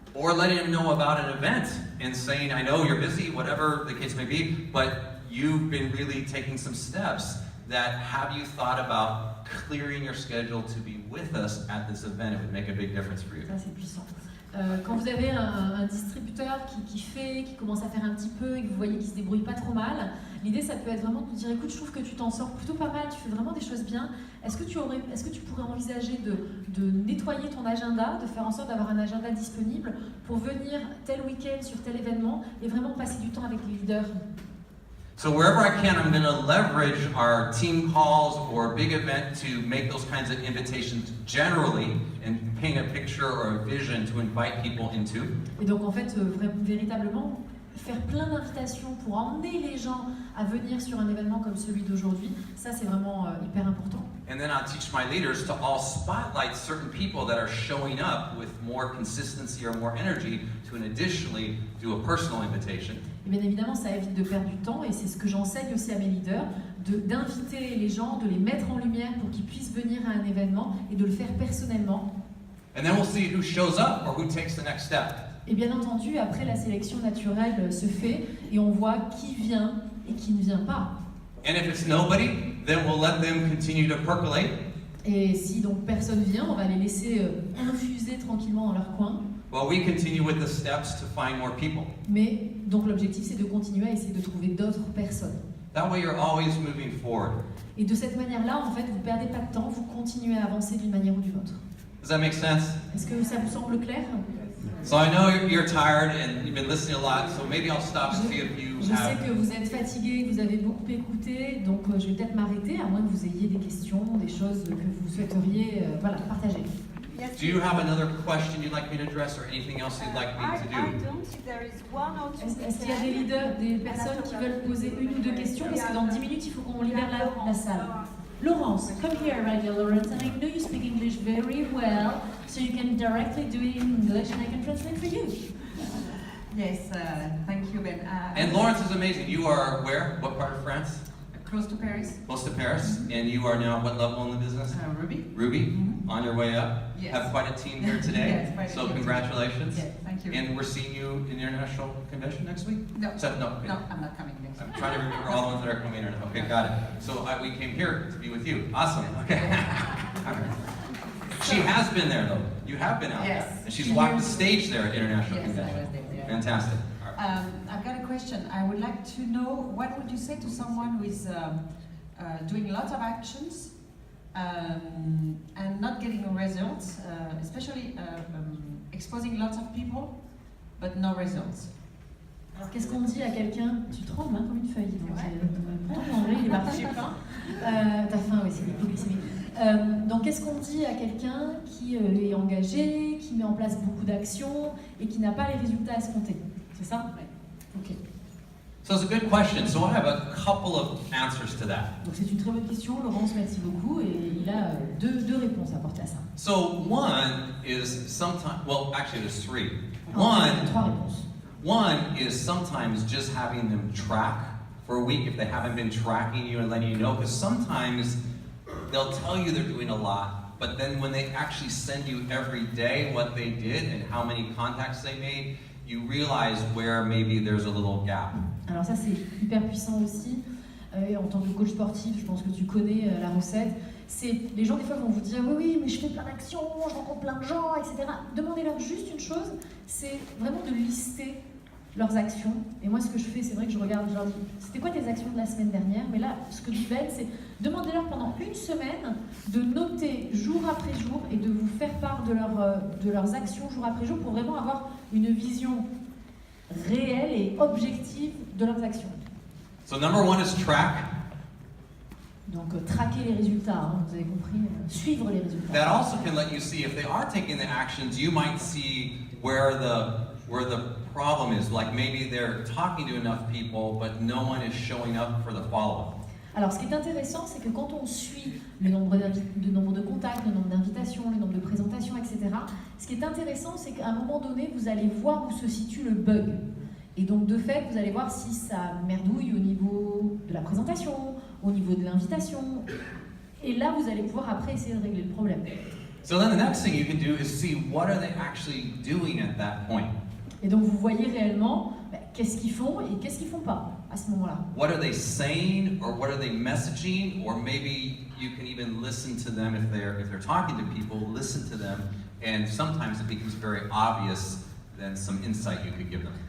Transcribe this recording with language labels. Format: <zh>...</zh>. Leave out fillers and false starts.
<en>Or letting them know about an event and saying, I know you're busy, whatever the case may be, but you've been really taking some steps that have you thought about clearing your schedule to be with us at this event? It would make a big difference for you.</en> <fr>Ça, c'est puissant. Quand vous avez un distributeur qui commence à faire un petit peu et que vous voyez qu'il se débrouille pas trop mal, l'idée ça peut être vraiment de vous dire écoute, je trouve que tu t'en sors plutôt pas mal, tu fais vraiment des choses bien. Est-ce que tu pourrais envisager de nettoyer ton agenda, de faire en sorte d'avoir un agenda disponible pour venir tel week-end sur tel événement et vraiment passer du temps avec les leaders?</fr> <en>So wherever I can, I'm going to leverage our team calls or big event to make those kinds of invitations generally and paint a picture or a vision to invite people into.</en> <fr>Et donc en fait, véritablement, faire plein d'invitations pour emmener les gens à venir sur un événement comme celui d'aujourd'hui, ça c'est vraiment hyper important.</fr> <en>And then I'll teach my leaders to all spotlight certain people that are showing up with more consistency or more energy to additionally do a personal invitation.</en> <fr>Et bien évidemment, ça évite de perdre du temps et c'est ce que j'enseigne aussi à mes leaders, d'inviter les gens, de les mettre en lumière pour qu'ils puissent venir à un événement et de le faire personnellement.</fr> <en>And then we'll see who shows up or who takes the next step.</en> <fr>Et bien entendu, après la sélection naturelle se fait et on voit qui vient et qui ne vient pas.</fr> <en>And if it's nobody, then we'll let them continue to percolate.</en> <fr>Et si donc personne vient, on va les laisser infuser tranquillement dans leur coin.</fr> <en>Well, we continue with the steps to find more people.</en> <fr>Mais donc l'objectif c'est de continuer à essayer de trouver d'autres personnes.</fr> <en>That way you're always moving forward.</en> <fr>Et de cette manière-là, en fait, vous perdez pas de temps, vous continuez à avancer d'une manière ou d'une autre.</fr> <en>Does that make sense?</en> <fr>Est-ce que ça vous semble clair?</fr> <en>So I know you're tired and you've been listening a lot, so maybe I'll stop and see if you</en> <fr>Je sais</fr> <en>have...</en> <fr>que vous êtes fatigué, que vous avez beaucoup écouté, donc je vais peut-être m'arrêter, à moins que vous ayez des questions, des choses que vous souhaiteriez partager.</fr> <en>Do you have another question you'd like me to address or anything else you'd like me to do? I don't. If there is one or two.</en> <fr>Est-ce qu'il y a des leaders, des personnes qui veulent poser une ou deux questions? Parce que dans 10 minutes, il faut qu'on libère la salle.</fr> <en>Laurence, come here right here, Laurence, and I know you speak English very well, so you can directly do it in English and I can translate for you. Yes, thank you, Ben. And Lawrence is amazing. You are where? What part of France? Close to Paris. Close to Paris, and you are now what level in the business? Ruby. Ruby, on your way up. Yes. Have quite a team here today. Yes, quite a So team. congratulations. Yes, thank you. And we're seeing you in the international convention next week? No, So, no. no, I'm not coming next I'm week. trying to remember all the ones that are coming in. Okay, got it. So we came here to be with you. Awesome. Okay. She has been there though. You have been out Yes. there. And she's walked the stage there at international Yes, I convention. was there. Yeah. Fantastic. All right. I've got a question. I would like to know what would you say to someone who is doing lots of actions and not getting results, especially exposing lots of people, but no results.</en> <fr>Alors qu'est-ce qu'on dit à quelqu'un? Tu trembles hein, comme une feuille. Donc, Ouais. ton anglais il est parti. J'ai faim. T'as faim, oui, c'est l'hypoglycémie. Donc qu'est-ce qu'on dit à quelqu'un qui est engagé, qui met en place beaucoup d'actions et qui n'a pas les résultats escomptés? C'est ça? Ok.</fr> <en>So it's a good question. So I have a couple of answers to that.</en> <fr>Donc c'est une très bonne question, Laurence, merci beaucoup, et il a deux réponses à apporter à ça.</fr> <en>So one is sometimes, well, actually there's three.</en> <fr>Alors, il y a trois</fr> <en>One,</en> <fr>réponses.</fr> <en>one is sometimes just having them track for a week if they haven't been tracking you and letting you know, because sometimes they'll tell you they're doing a lot, but then when they actually send you every day what they did and how many contacts they made, you realize where maybe there's a little gap.</en> <fr>Alors ça c'est hyper puissant aussi. En tant que coach sportif, je pense que tu connais la recette. C'est les gens des fois vont vous dire oui mais je fais plein d'actions, je rencontre plein de gens, etc. Demandez-leur juste une chose, c'est vraiment de lister leurs actions. Et moi ce que je fais, c'est vrai que je regarde, je leur dis c'était quoi tes actions de la semaine dernière? Mais là ce que dit Ben, c'est demandez-leur pendant une semaine de noter jour après jour et de vous faire part de leurs actions jour après jour pour vraiment avoir une vision réelle et objective de leurs actions.</fr> <en>So number one is track.</en> <fr>Donc traquer les résultats, hein, vous avez compris, suivre les résultats.</fr> <en>That also can let you see if they are taking the actions, you might see where the problem is. Like maybe they're talking to enough people, but no one is showing up for the follow-up.</en> <fr>Alors ce qui est intéressant, c'est que quand on suit le nombre de contacts, le nombre d'invitations, le nombre de présentations, etc., ce qui est intéressant, c'est qu'à un moment donné, vous allez voir où se situe le bug. Et donc de fait, vous allez voir si ça merdouille au niveau de la présentation, au niveau de l'invitation. Et là, vous allez pouvoir après essayer de régler le problème.</fr> <en>So then the next thing you can do is see what are they actually doing at that point.</en> <fr>Et donc vous voyez réellement qu'est-ce qu'ils font et qu'est-ce qu'ils font pas à ce moment-là.</fr> <en>What are they saying, or what are they messaging, or maybe you can even listen to them if they're talking to people, listen to them, and sometimes it becomes very obvious then some insight you could give them.</en>